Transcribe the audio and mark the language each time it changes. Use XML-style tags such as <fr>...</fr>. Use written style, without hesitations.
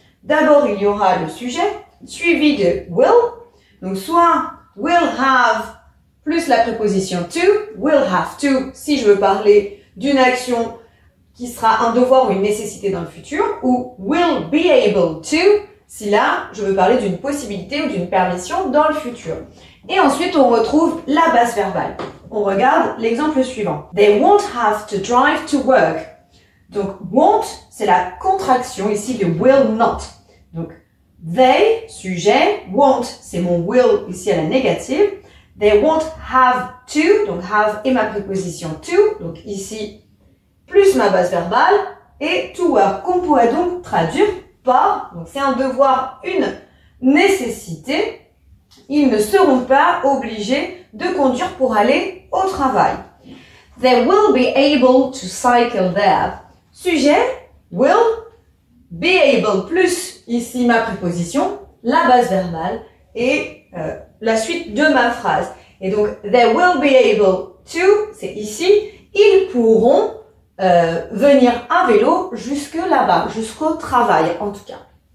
<fr>D'abord, il y aura le sujet, suivi de will. Donc, soit will have plus la préposition to,</fr> <en>will have to</en> <fr>si je veux parler d'une action qui sera un devoir ou une nécessité dans le futur, ou</fr> <en>will be able to</en> <fr>si là, je veux parler d'une possibilité ou d'une permission dans le futur. Et ensuite, on retrouve la base verbale. On regarde l'exemple suivant.</fr> <en>They won't have to drive to work.</en> <fr>Donc, won't, c'est la contraction ici de will not. Donc, they, sujet, won't, c'est mon will ici à la négative.</fr> <en>They won't have to,</en> <fr>donc have est ma préposition to, donc ici, plus ma base verbale, et to work, qu'on pourrait donc traduire par, donc c'est un devoir, une nécessité, ils ne seront pas obligés de conduire pour aller au travail.</fr> <en>They will be able to cycle there.</en> <fr>Sujet, will, be able, plus ici ma préposition, la base verbale et la suite de ma phrase. Et donc,</fr> <en>they will be able to,</en> <fr>c'est ici, ils pourront venir à vélo jusque là-bas, jusqu'au travail en tout cas.</fr>